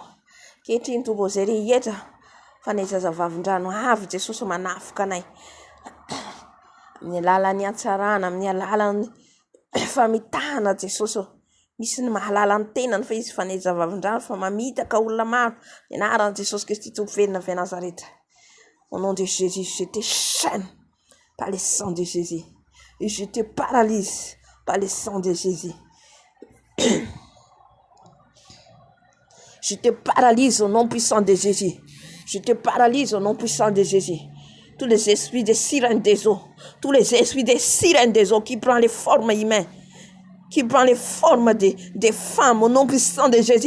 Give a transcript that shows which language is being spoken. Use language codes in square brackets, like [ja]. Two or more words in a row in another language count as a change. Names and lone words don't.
[mg] Kehitriny tompo izay rehetra fanaiza zavavin-drano avy Jesosy manafika anay. Amin'ny alalan'ny hatsarana, amin'ny alalan'ny famitahana Jesosy. Misy ny mahalala ny tenany fa izy fanaiza zavavin-drano fa mamitaka olona maro. Ny anaran'i Jesosy Kristy tompo velona avy Nazareth. [fr] Au nom de Jésus, je te chaîne par le sang de Jésus. Et je te paralyse par le sang de Jésus. Je te paralyse au nom puissant de Jésus. Je te paralyse au nom puissant de Jésus. Tous les esprits des sirènes des eaux, tous les esprits des sirènes des eaux qui prennent les formes humaines, qui prennent les formes des femmes au nom puissant de Jésus.